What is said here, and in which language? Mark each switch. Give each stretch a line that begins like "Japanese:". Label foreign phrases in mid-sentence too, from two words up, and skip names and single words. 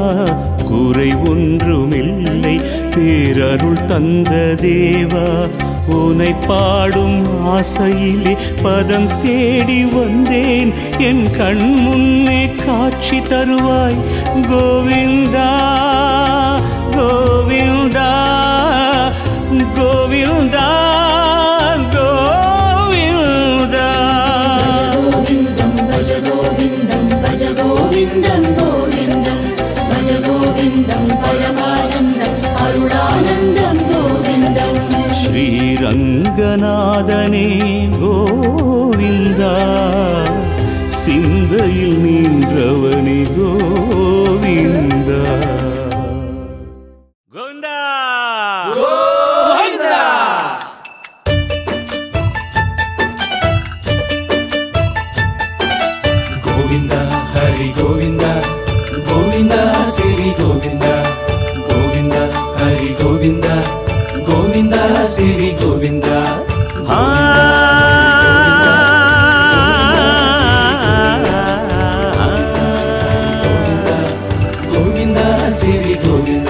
Tamil: குறை ஒன்றுமில்லை பேரருள் தந்த தேவா உனை பாடும் ஆசையிலே பதம் தேடி வந்தேன் என் கண் முன்னே காட்சி தருவாய் கோவிந்தா கோவிந்தா கோவிந்தா கோவிந்தா.
Sanskrit: गोविन्दं भज गोविन्दं भज गोविन्दं गोविन्दं भज गोविन्दं परमानन्दम् अरुणानन्दं गोविन्दम्
Tamil: ஸ்ரீரங்கநாதனே கோவிந்தா சிந்தையில் நின்றவனே கோவிந்தா கோவிந்தா
Telugu: గోవింద హరి గోవింద గోవింద శ్రీ గోవింద గోవింద హరి గోవింద గోవింద శ్రీ గోవింద గోవింద శ్రీ గోవింద